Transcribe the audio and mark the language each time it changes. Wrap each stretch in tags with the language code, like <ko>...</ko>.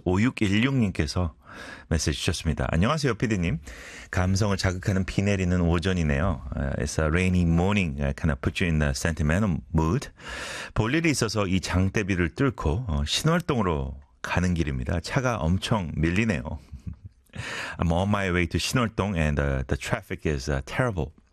<ko>5616님께서 메시지 주셨습니다. 안녕하세요, PD님. 감성을 자극하는 비 내리는 오전이네요.</ko> <en>It's a rainy morning. I kind of put you in the sentimental mood.</en> <ko>볼 일이 있어서 이 장대비를 뚫고 신월동으로 가는 길입니다. 차가 엄청 밀리네요.</ko> <en>I'm on my way to 신월동 and the traffic is terrible.</en>